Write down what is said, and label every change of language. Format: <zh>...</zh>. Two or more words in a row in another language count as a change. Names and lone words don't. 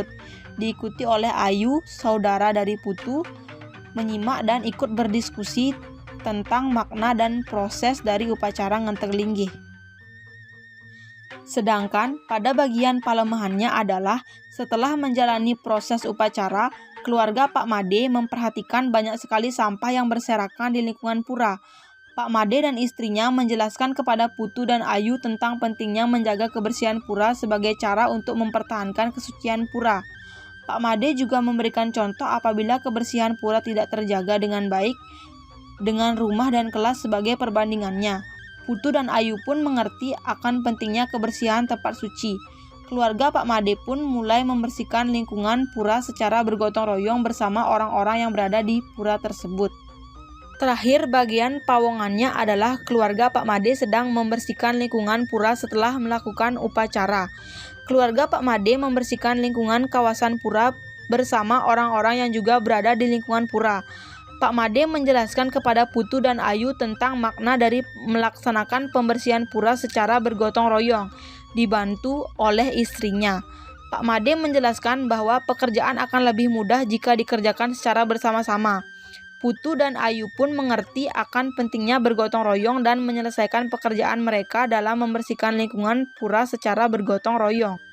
<id>Diikuti oleh Ayu, saudara dari Putu, menyimak dan ikut berdiskusi tentang makna dan proses dari upacara Ngenteng Linggih. Sedangkan pada bagian palemahannya adalah setelah menjalani proses upacara, keluarga Pak Made memperhatikan banyak sekali sampah yang berserakan di lingkungan pura. Pak Made dan istrinya menjelaskan kepada Putu dan Ayu tentang pentingnya menjaga kebersihan pura sebagai cara untuk mempertahankan kesucian pura. Pak Made juga memberikan contoh apabila kebersihan pura tidak terjaga dengan baik, dengan rumah dan kelas sebagai perbandingannya. Putu dan Ayu pun mengerti akan pentingnya kebersihan tempat suci. Keluarga Pak Made pun mulai membersihkan lingkungan pura secara bergotong royong bersama orang-orang yang berada di pura tersebut. Terakhir, bagian pawongannya adalah keluarga Pak Made sedang membersihkan lingkungan pura setelah melakukan upacara. Keluarga Pak Made membersihkan lingkungan kawasan pura bersama orang-orang yang juga berada di lingkungan pura. Pak Made menjelaskan kepada Putu dan Ayu tentang makna dari melaksanakan pembersihan pura secara bergotong royong, dibantu oleh istrinya. Pak Made menjelaskan bahwa pekerjaan akan lebih mudah jika dikerjakan secara bersama-sama. Putu dan Ayu pun mengerti akan pentingnya bergotong royong dan menyelesaikan pekerjaan mereka dalam membersihkan lingkungan pura secara bergotong royong.</id>